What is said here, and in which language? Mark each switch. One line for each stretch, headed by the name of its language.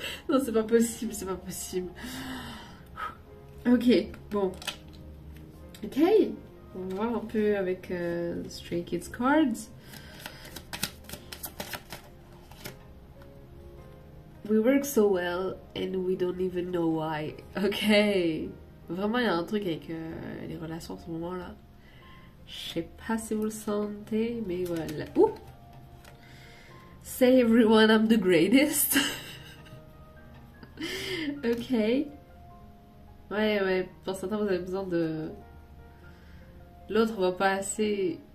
French: Non, c'est pas possible, c'est pas possible. Ok, bon. Ok, on va voir un peu avec Stray Kids Cards.
English: We work so well and we don't even know why. Ok.
French: Vraiment, il y a un truc avec les relations en ce moment-là. Je sais pas si vous le sentez, mais voilà. Ouh!
English: Say everyone I'm the greatest.
French: Ok. Ouais. Pour certains, vous avez besoin de... L'autre voit pas assez...